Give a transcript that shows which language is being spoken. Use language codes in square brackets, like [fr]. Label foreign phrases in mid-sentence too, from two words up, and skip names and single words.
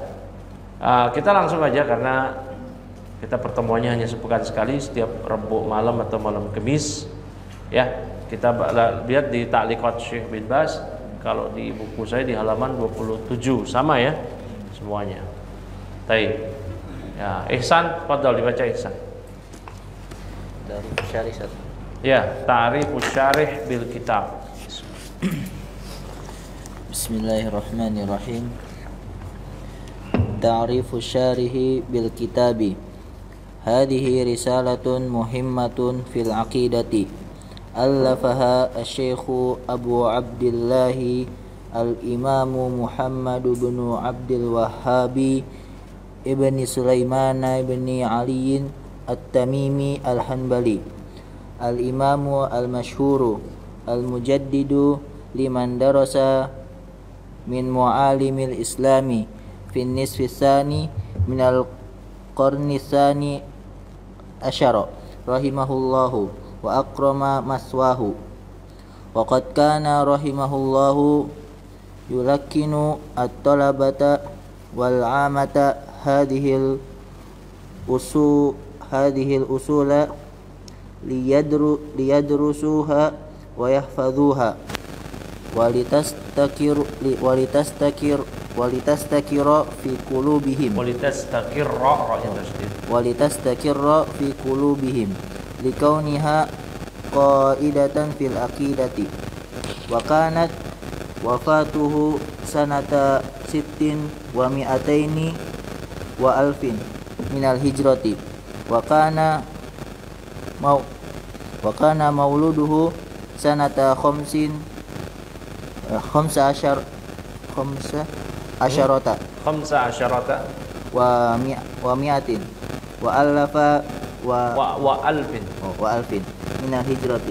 [id] Kita langsung aja, karena kita pertemuannya hanya sepekan sekali, setiap Rabu malam atau malam Kamis ya. Kita lihat di ta'liqat Syekh bin Baz, kalau di buku saya di halaman 27 sama ya semuanya. Baik. Ya, Ihsan, fadhal dibaca Ihsan. Dari syarih satu. Ya, [ar] تعريف الشارح بالكتاب. بسم الله الرحمن الرحيم. تعريف الشارح بالكتاب. هذه رسالة مهمة في العقيدة. ألفها الشيخ أبو عبد الله الإمام محمد بن عبد الوهاب بن سليمان بن علي التميمي الحنبلي، الإمام المشهور المجدد لمن درس من معالم الإسلام في نصف الثاني من القرن الثاني عشر رحمه الله وأكرم مثواه. وقد كان رحمه الله يلقن الطلبة والعامة هذه الأصول ليدرسوها ويحفظوها ولتستقر في قلوبهم في قلوبهم لكونها قاعدة في العقيدة. وكانت وفاته سنة ست ومئتين وألف من الهجرة وكان مولده سنة خمس عشرة ومئة وألف وألف من الهجرة.